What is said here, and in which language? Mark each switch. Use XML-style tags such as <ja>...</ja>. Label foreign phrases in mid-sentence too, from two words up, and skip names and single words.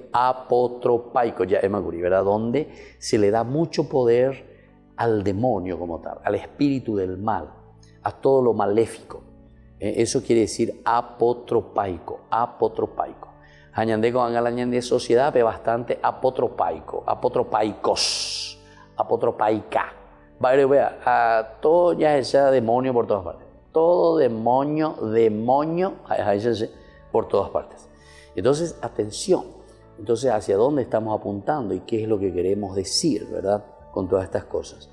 <es>Apotropaico, ¿verdad? Donde se le da mucho poder al demonio como tal, al espíritu del mal, a todo lo maléfico. Eso quiere decir apotropaico. Añandeko de sociedad es bastante apotropaico, apotropaicos, apotropaica. Vea, todo ya es demonio por todas partes. Todo demonio, por todas partes. Entonces, atención. Entonces, ¿hacia dónde estamos apuntando y qué es lo que queremos decir, verdad? Con todas estas cosas.</es>